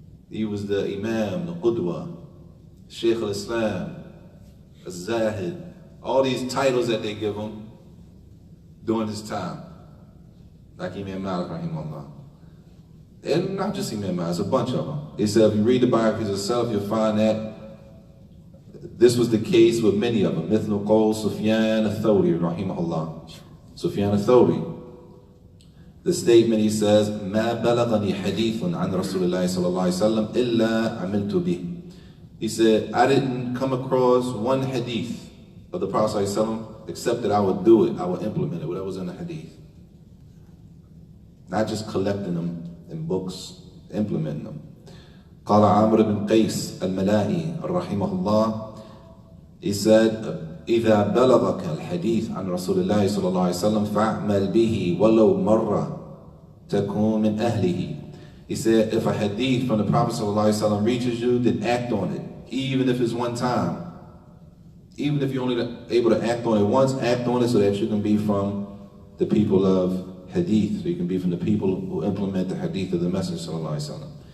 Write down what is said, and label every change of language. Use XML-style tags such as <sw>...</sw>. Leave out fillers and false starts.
<en>He was the imam, the qudwa, Shaykh al-Islam, al-Zahid, all these titles that they give him during his time. Like Imam Malik, rahimahullah. And not just Imam Malik, it's a bunch of them. He said, if you read the biographies of self, you'll find that this was the case with many of them.</en> <ar>مثل قول Sufyan al-Thawri, rahimahullah.</ar> <en>Sufyan al-Thawri. The statement, he says,</en> <ar>ما بلغني حديث عن رسول الله صلى الله عليه وسلم إلا عملت به.</ar> <en>He said, I didn't come across one hadith of the Prophet ﷺ except that I would do it, I would implement it, whatever was in the hadith. Not just collecting them in books, implementing them.</en> <ar>قال عامر بن قيس الملائي رحمه الله.</ar> <en>He said,</en> <ar>إذا بلغك الحديث عن رسول الله صلى الله عليه وسلم فاعمل به ولو مرة تكون من أهله.</ar> <en>He said, if a hadith from the Prophet صلى الله عليه وسلم reaches you, then act on it, even if it's one time. Even if you're only able to act on it once, act on it so that you can be from the people of hadith, so you can be from the people who implement the hadith of the Messenger صلى الله عليه وسلم.</en>